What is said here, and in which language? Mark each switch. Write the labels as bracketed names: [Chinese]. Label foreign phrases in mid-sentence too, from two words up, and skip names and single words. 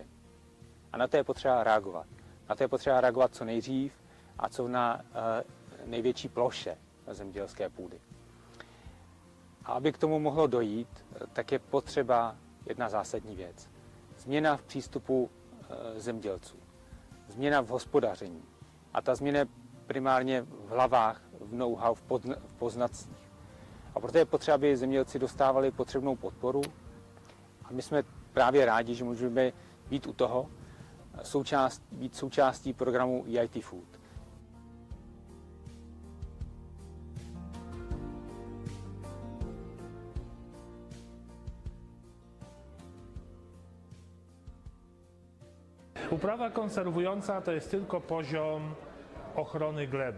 [Czech] A na to je potřeba reagovat. Na to je potřeba reagovat co nejdřív a co na největší ploše zemědělské půdy. A aby k tomu mohlo dojít, tak je potřeba jedna zásadní věc. Změna v přístupu zemědělců. Změna v hospodaření. A ta změna je primárně v hlavách, v know-how, v poznacích. A proto je potřeba, aby zemědělci dostávali potřebnou podporu. A my jsme právě rádi, že můžeme být u toho, být součástí programu EIT Food. [Polish] Uprawa konserwująca to jest tylko poziom ochrony gleby.